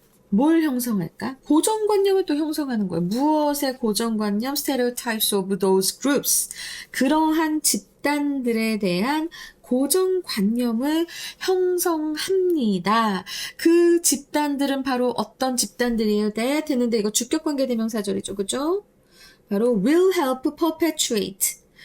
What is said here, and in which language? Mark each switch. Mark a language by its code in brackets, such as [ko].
[ko] 뭘 형성할까? 고정관념을 또 형성하는 거예요. 무엇의 고정관념? [en] Stereotypes of those groups. [ko] 그러한 집단들에 대한 고정관념을 형성합니다. 그 집단들은 바로 어떤 집단들이에요? that 했는데 이거 주격관계대명사절이죠. 그죠? 바로 [en] will help perpetuate.